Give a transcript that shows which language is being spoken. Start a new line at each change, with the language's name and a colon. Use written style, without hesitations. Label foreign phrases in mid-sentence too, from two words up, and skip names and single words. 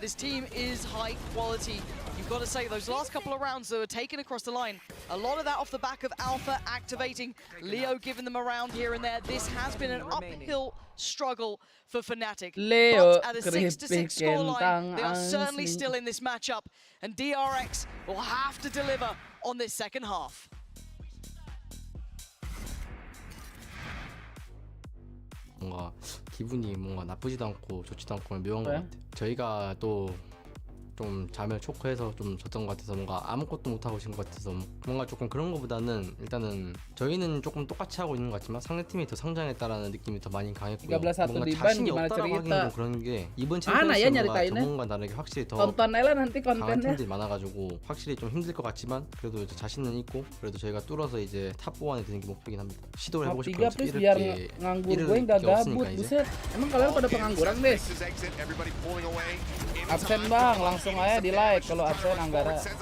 English: This team is high quality. You've got to say, those last couple of rounds that were taken across the line, a lot of that off the back of Alpha activating, Leo giving them a round here and there. This has been an uphill struggle for Fnatic. Leo But at a 6-6 scoreline, they are certainly asli. still in this matchup. And DRX will have to deliver on this second half.
Korean: 뭔가 기분이 뭔가 나쁘지도 않고 좋지도 않고 묘한 것 왜? 같아요. 저희가 또 좀 자멸 초크해서 좀 졌던 것 같아서 뭔가 아무것도 못하고 진 것 같아서 뭔가 조금 그런 것보다는 일단은 저희는 조금 똑같이 하고 있는 것 같지만 상대팀이 더 성장했다라는 느낌이 더 많이 강했고요. 13-1 뭔가
Indonesian: di ban
Korean: 자신이
Indonesian: gimana
Korean: 없다라고 하기는
Indonesian: cerita?
Korean: 좀 그런 게 이번
Indonesian: Mana ya
Korean: 챔피언스가
Indonesian: nyeritainnya?
Korean: 전문과 다르게 확실히 더
Indonesian: Tonton aja lah nanti
Korean: 강한
Indonesian: kontennya.
Korean: 팀들이 많아가지고 확실히 좀 힘들 것 같지만 그래도 이제 자신은 있고 그래도 저희가 뚫어서 이제 탑 4안에 드는 게 목표긴 합니다. 시도를 해보고 Top 3 싶어요.
Indonesian: please biar nganggur gue nggak gabut. Buset. Emang kalian pada pengangguran, Des? Absen bang, langsung aja di like kalau absen Anggara.